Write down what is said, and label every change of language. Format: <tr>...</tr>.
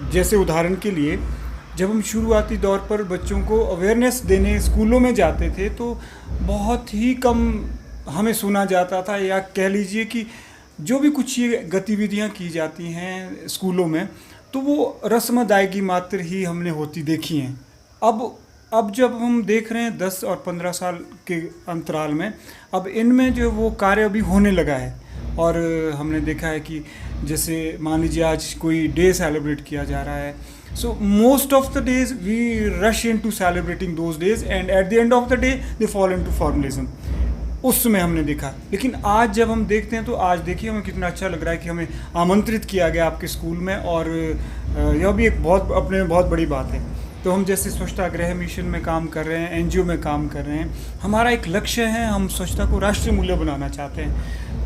<hi>जैसे उदाहरण के लिए जब हम शुरुआती दौर पर बच्चों को अवेयरनेस देने स्कूलों में जाते थे तो बहुत ही कम हमें सुना जाता था, या कह लीजिए कि जो भी कुछ ये गतिविधियाँ की जाती हैं स्कूलों में तो वो रस्म अदायगी मात्र ही हमने होती देखी हैं. अब जब हम देख रहे हैं 10 और 15 साल के अंतराल में, अब इनमें जो वो कार्य अभी होने लगा है. और हमने देखा है कि जैसे मान लीजिए आज कोई डे सेलिब्रेट किया जा रहा है,</hi> <en>so most of the days we rush into celebrating those days and at the end of the day they fall into formalism.</en> <hi>उस समय हमने देखा. लेकिन आज जब हम देखते हैं तो आज देखिए हमें कितना अच्छा लग रहा है कि हमें आमंत्रित किया गया आपके स्कूल में, और यह भी एक बहुत अपने में बहुत बड़ी बात है. तो हम जैसे स्वच्छता गृह मिशन में काम कर रहे हैं, एनजीओ में काम कर रहे हैं, हमारा एक लक्ष्य है, हम स्वच्छता को राष्ट्रीय मूल्य बनाना चाहते हैं.</hi>